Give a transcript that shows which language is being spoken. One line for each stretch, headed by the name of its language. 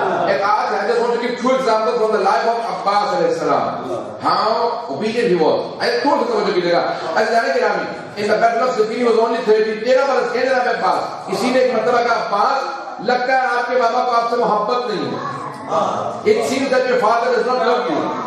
Urdu: ایک آج
English: I just want to give 2 examples from the life of Abbas علیہ السلام. How obedient he was.
Urdu: تھوڑا سا توجہ کیجیے گا. عزیزان گرامی,
English: in the battle of Siffin he was only 13
Urdu: برس کے جناب عباس. کسی نے ایک مرتبہ کہا عباس لگتا ہے آپ کے بابا کو آپ سے محبت نہیں ہے.
English: It seems that your father does not love you.